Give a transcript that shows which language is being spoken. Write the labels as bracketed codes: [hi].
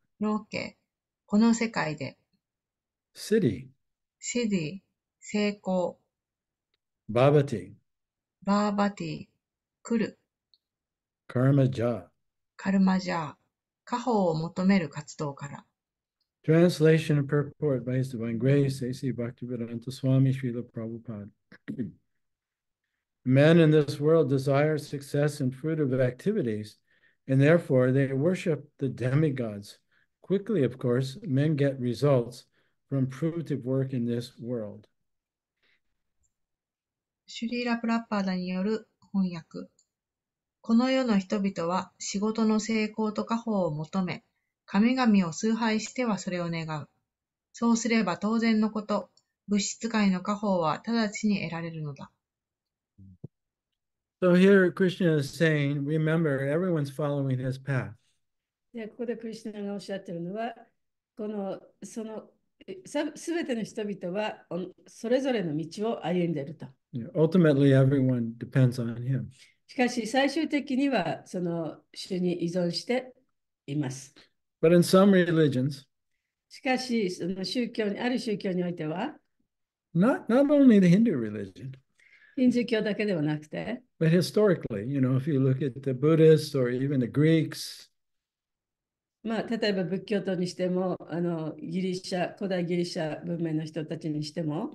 [ja] ローケ、この世界で。 [sa] Siddhi. [ja] シディ、成功。 [sa] Bhavati. [ja] バーバティ、来る。 [sa] Karmaja. [ja] カルマジャー、家宝を求める活動から。 [en] Translation and purport by His Divine Grace, A.C. Bhaktivedanta Swami Srila Prabhupada. Men in this world desire success and fruitive activities, and therefore they worship the demigods. Quickly, of course, men get results from fruitive work in this world. [ja] シュリーラ・プラッパーダによる翻訳。この世の人々は仕事の成功と家宝を求め、神々を崇拝してはそれを願う。そうすれば当然のこと、物質界の家宝は直ちに得られるのだ。 [en] So here Krishna is saying, remember, everyone's following his path. [ja] で、ここでクリスナがおっしゃってるのは、そのすべての人々はそれぞれの道を歩んでいると。 [en] Ultimately, everyone depends on him. [ja] しかし最終的にはその主に依存しています。 [en] But in some religions, [ja] しかし、そのある宗教においては、 [en] not only the Hindu religion, [ja] ヒンズー教だけではなくて、 [en] but historically, if you look at the Buddhists or even the Greeks, [ja] 例えば仏教徒にしても、古代ギリシャ文明の人たちにしても、